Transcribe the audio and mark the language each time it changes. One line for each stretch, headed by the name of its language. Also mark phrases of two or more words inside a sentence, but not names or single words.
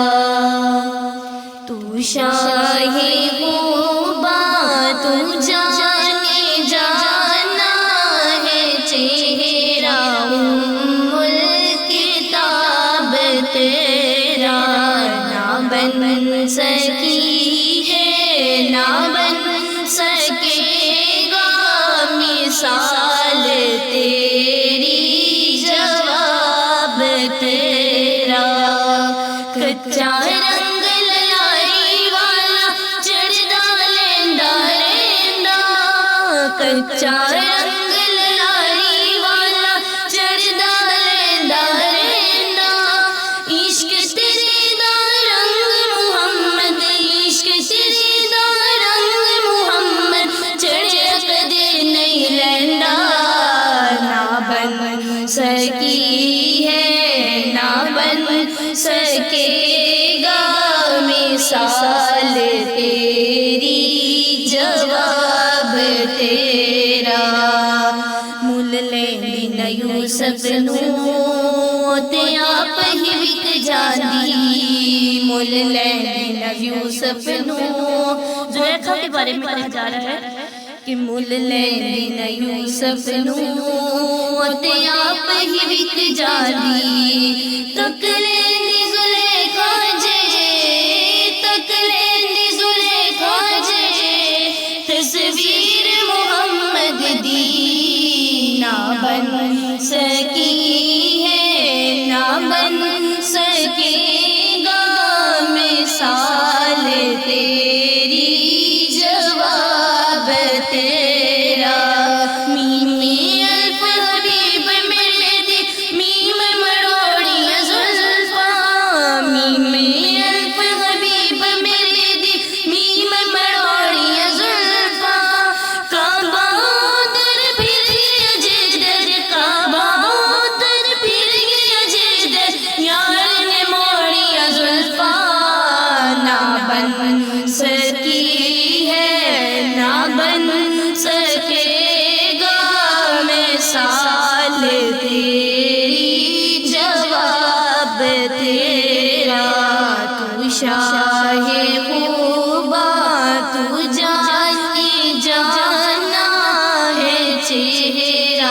Urdu: تو شاہ خوباں تو جانے جانا ہے چہرہ ام الکتاب تیرا نہ بن سکی ہے نہ بن سکے گا مثال تیری جواب تیرا.
Punjabi: کچا رنگ لائی والا چڑھدا لیندا رہندا کچا رنگ لائی والا چڑھدا لیندا رہندا. عشق تیرے دا رنگ محمد عشق تیرے دا رنگ محمد چڑھیا کدے نہیں لیندا.
Urdu: نہ بن سکی ہے نہ بن سکے گا مثال تیری جواب تیرا.
Punjabi: مل لیندی نہ یوسف نو تے آپ ہی وک جاندی. مل لیندی نہ یوسف نو
Urdu: زلیخا کے بارے میں کہا جا رہا ہے
Punjabi: کہ مل لیندی نہ یوسف نو تے آپ ہی وک جاندی. تک لیندی زلیخا جے تک لیندی زلیخا جے تصویر محمد دی.
Urdu: نہ بن سکی ہے نہ بن سکے گا مثال تیری جواب تیرا.
Punjabi: میم الف حبیب میرے دی میم مروڑیاں زلفاں. میم الف حبیب میرے دی میم مروڑیاں زلفاں. کعبہ در پھر گیا جدر کعبہ در پھر گیا جدر یار نے موڑیاں زلفاں.
Urdu: نہ بن سکی ہے نہ بن سکے گا مثال تیری جواب تیرا. تو شاہ خوباں تو جانے جانا ہے چہرہ